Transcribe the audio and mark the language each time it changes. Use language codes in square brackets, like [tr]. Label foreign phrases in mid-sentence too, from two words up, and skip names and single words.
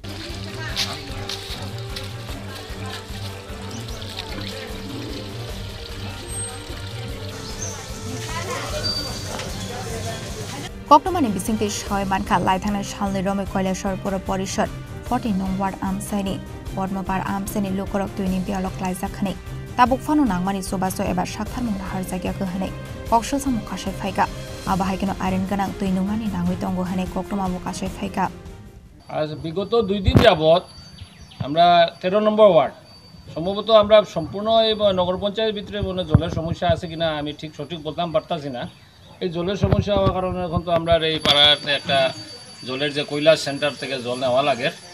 [trp] Koknomani bisingti shoy mankha laithana shalni romai Kailasor Pura Porishad 14 nong ward amsaini Podmapar amsaini lukorok tuini pialok laijak khani tabuk fano nangmani sobaso ebar sakthar mungla harjagya khane koksho samu kasai phaika abahai keno iron ganang tui nungani nangui tongo hane koktomabu kasai phaika [bn] আজ বিগত 2 দিন যাবত আমরা 13 নম্বর ওয়ার্ড সম্ভবত আমরা সম্পূর্ণ এই নগর পঞ্চায়েতের ভিতরে মানে জলের সমস্যা আছে কিনা আমি ঠিক সঠিক বলতাম পারতাছি না এই জলের সমস্যা হওয়ার কারণে এখন তো আমরা এই পাড়ার একটা জলের যে কৈলাস সেন্টার থেকে জল নেওয়া লাগে